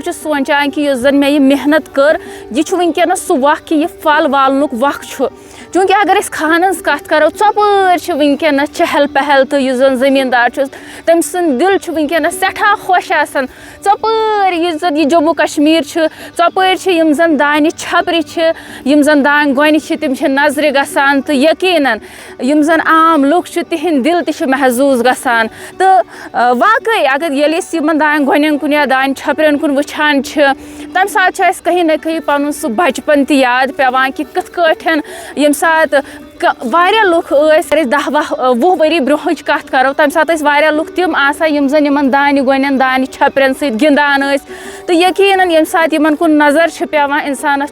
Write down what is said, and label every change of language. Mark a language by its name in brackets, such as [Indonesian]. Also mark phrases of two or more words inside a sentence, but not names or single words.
[Kashmiri] چھُ سونٛچان کہِ یُس زن مےٚ یہِ محنت کٔر یہِ چھُ وٕنکیٚنس سُہ وق کہِ یہِ پھل والنُک وق چھُ چوٗنٛکہِ اگر أسۍ کھہن ہٕنٛز کتھ کرو ژۄپٲرۍ چھِ وٕنکیٚنس چہل پہل تہٕ یُس زن زٔمیٖندار چھُ تٔمۍ سُنٛد دِل چھُ وٕنکیٚنس سٮ۪ٹھاہ خۄش آسان ژۄپٲرۍ یُس زن یہِ جموں کشمیٖر چھُ ژۄپٲرۍ چھِ یِم زن دانہِ چھپرِ چھِ یِم زن دانہِ گۄنہِ چھِ تِم چھِ نظرِ گژھان تہٕ یقیٖنن یِم زن عام لُکھ چھِ تِہنٛدۍ دِل تہِ چھِ محظوٗظ گژھان تہٕ واقعی اگر ییٚلہِ أسۍ یِمن دانہِ گۄنٮ۪ن کُن یا دانہِ چھپرٮ۪ن کُن وٕچھان چھِ تمہِ ساتہٕ چھُ اَسہِ کہیں نہ کہیں پنُن سُہ بچپن تہِ یاد پیٚوان کہِ کِتھ کٲٹھۍ ییٚمہِ ساتہٕ واریاہ لُکھ ٲسۍ اگر أسۍ 10-20 ؤری برونٛہٕچ کتھ کرو تمہِ ساتہٕ ٲسۍ واریاہ لُکھ تِم آسان یِم زن یِمن دانہِ گۄنٮ۪ن دانہِ چھپرٮ۪ن سۭتۍ گِنٛدان ٲسۍ تہٕ یقیٖنن ییٚمہِ ساتہٕ یِمن کُن نظر چھِ پیٚوان اِنسانس